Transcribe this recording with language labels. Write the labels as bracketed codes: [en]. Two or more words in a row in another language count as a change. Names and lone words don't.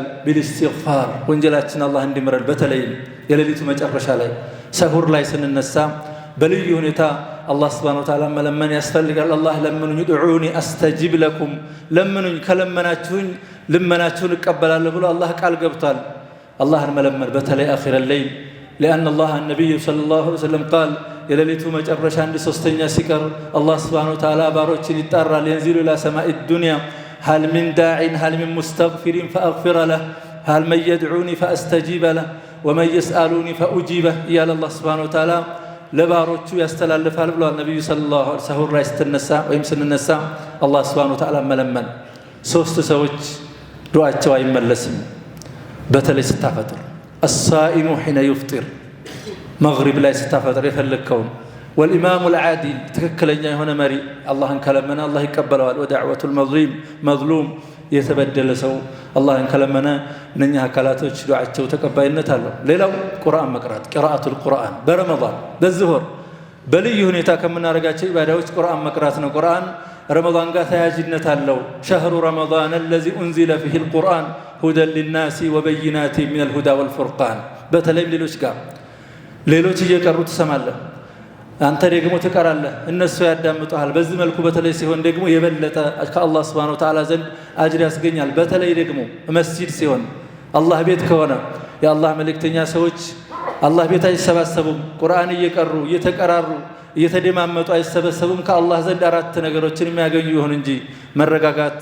[am] ቢልኢስቲግፋር ወንጀላችን አላህ እንዲምረን በተለይም የሌሊቱ መጨረሻ ላይ ሰሁር ላይ ስንነሳ በልዩ ሁኔታ አላህ [ar] سبحانه وتعالى [am] መለመን ያስፈልጋል። አላህ ለምኑኝ [ar] ادعوني أستجب لكم [am] ለምኑኝ ከለመናችሁኝ ልመናችሁን እቀበላለሁ ብሎ አላህ ቃል ገብቷል። አላህን መለመን በተለይ [ar] آخر الليل لأن الله النبي صلى الله عليه وسلم قال [am] የሌሊቱ መጨረሻ አንድ ሶስተኛ ሲቀር አላህ ሱብሓነሁ ወተዓላ ባሮችን ይጣራል። [ar] ينزل إلى سماء الدنيا هل من داع هل من مستغفر فأغفر له هل من يدعوني فأستجيب له ومن يسألوني فأجيبه يا الله سبحانه وتعالى [am] ለባሮቹ ያስተላልፋል ብሏል ነብዩ [ar] صلى الله عليه وسلم። [am] ሰሁር ላይ ስትነሳ ወይም ስንነሳ አላህ ሱብሓነሁ ወተዓላ መለመን። ሶስት ሰዎች ዱዓቸው አይመለስም በተለይ ስታፈጥር [ar] الصائم حين يفطر مغرب [am] ላይ ስታፈጥር የፈለከውን [ar] والإمام العادل [am] ትክክለኛ የሆነ መሪ አላህን ከለመነ አላህ ይቀበለዋል። [ar] ودعوة المظلوم [am] የተበደለ ሰው አላህን ከለመነ እነኛ አካላቶች ዱዓቸው ተቀባይነት አለው። ሌላው ቁርአን መቅራት [ar] قراءة القرآن [am] በረመዳን በዚህ ወር በልዩ ሁኔታ ከምናደርጋቸው ኢባዳዎች ቁርአን መቅራት ነው። ቁርአን ረመዳን ጋር ተያያዥነት አለው። [ar] شهر رمضان الذي أنزل فيه القرآن هدى للناس وبينات من الهدى والفرقان [am] በተለይም ሌሎች እየቀሩ ትሰማለህ አንተ ደግሞ ትቀራለህ እነሱ ያዳምጡሃል። በዚህ መልኩ በተለይ ሲሆን ደግሞ የበለጠ ከአላህ [ar] سبحانه وتعالى [am] ዘንድ አጅር ያስገኛል። በተለይ ደግሞ መስጂድ ሲሆን አላህ ቤት ከሆነ የአላህ መልእክተኛ ሰዎች አላህ ቤት አይሰባሰቡም። ቁርአን እየቀሩ እየተቀራሩ እየተደማመጡ አይሰበሰቡም። ከአላህ ዘንድ አራት ነገሮችን የሚያገኙ ይሁን እንጂ መረጋጋት